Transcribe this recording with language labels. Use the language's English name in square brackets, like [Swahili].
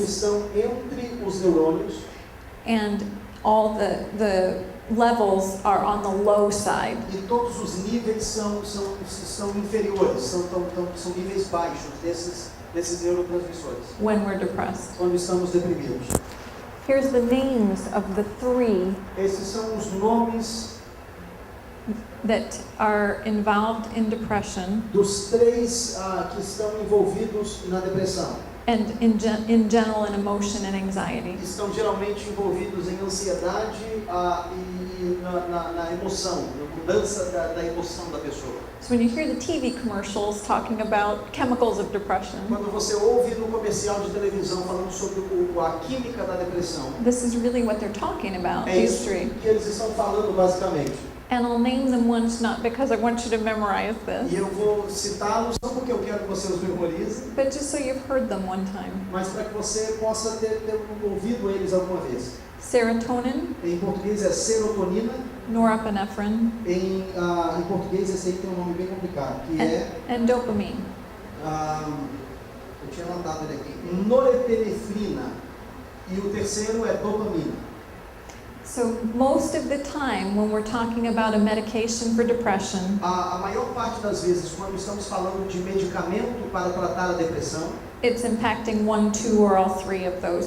[Portuguese] estão entre os neurônios [English] and all the levels are on the low side. [Portuguese] e todos os níveis são inferiores, são níveis baixos desses neurotransmissores, [English] When we're depressed. [Portuguese] quando estamos deprimidos. [English] Here's the names of the three [Portuguese] Esses são os nomes [English] that are involved in depression [Portuguese] dos 3 que estão envolvidos na depressão. [English] and in general in emotion and anxiety. [Portuguese] Que estão geralmente envolvidos em ansiedade e na emoção, na mudança da emoção da pessoa. [English] So when you hear the TV commercials talking about chemicals of depression, [Portuguese] Quando você ouve no comercial de televisão falando sobre a química da depressão, [English] this is really what they're talking about, [Portuguese] é [English] these [Portuguese] isso [English] three. [Portuguese] que eles estão falando basicamente. [English] And I'll name them once, not because I want you to memorize [Portuguese] E [English] this, [Portuguese] eu vou citá-los não porque eu quero que você os memorize, [English] but just so you've heard them one time. [Portuguese] mas para que você possa ter ouvido eles alguma vez. [English] Serotonin, [Portuguese] Em português é serotonina, [English] norepinephrine, [Portuguese] em português esse aí tem um nome bem complicado, que é, [English] and dopamine. [Portuguese] eu tinha anotado ele aqui, norepinefrina, e o terceiro é dopamina. [English] So most of the time when we're talking about a medication for depression, [Portuguese] A maior parte das vezes, quando estamos falando de medicamento para tratar a depressão, [English] it's impacting one, two, or all three of those